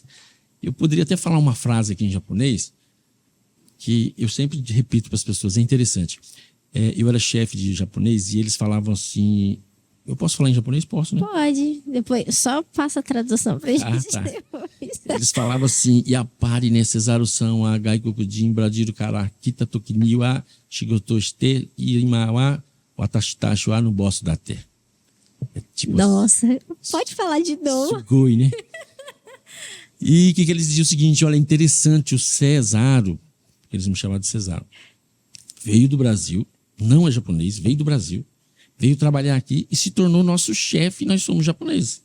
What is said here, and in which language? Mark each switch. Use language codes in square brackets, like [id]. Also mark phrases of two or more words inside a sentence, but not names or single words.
[pt] Eu poderia até falar uma frase aqui em japonês, que eu sempre repito para as pessoas, é interessante. Eu era chefe de japonês e eles falavam assim... Eu posso falar em japonês? Posso, né? Pode. Depois, só passa a tradução pra gente tá. depois. Eles falavam assim, [ja] やっぱりね セザルさん は 外国人 ブラジル から 来た 時 には 仕事 して 今 は 私 たち は の ボス だって. [pt] Tipo, nossa, pode falar de novo. Sugoi, né? E o que eles diziam? O seguinte, olha, interessante, o Cesaro, eles me chamavam de Cesaro, veio do Brasil, não é japonês, veio do Brasil, veio trabalhar aqui e se tornou nosso chefe, e nós somos japoneses.